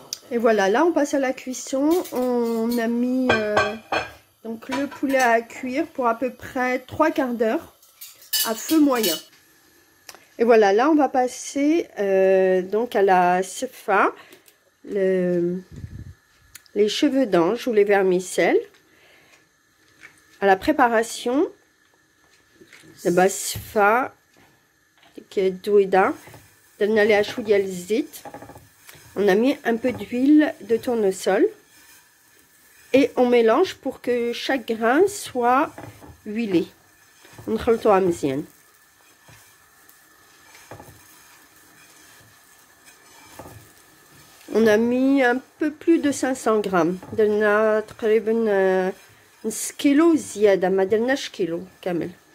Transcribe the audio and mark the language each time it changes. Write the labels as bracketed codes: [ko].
[fr] Et voilà, là on passe à la cuisson. On a mis donc le poulet à cuire pour à peu près 3/4 d'heure à feu moyen. Et voilà, là on va passer donc à la sfa, les cheveux d'ange ou les vermicelles, à la préparation. [ar] دابا السفة كدويدة درنا ليها شويه ديال الزيت. [fr] On a mis un peu d'huile de tournesol et on mélange pour que chaque grain soit huilé. [ar] نخلطوها مزيان. [fr] On a mis un peu plus de 500 grammes. [ar] درنا تقريبا نص كيلو زيادة ما درناش كيلو كامل.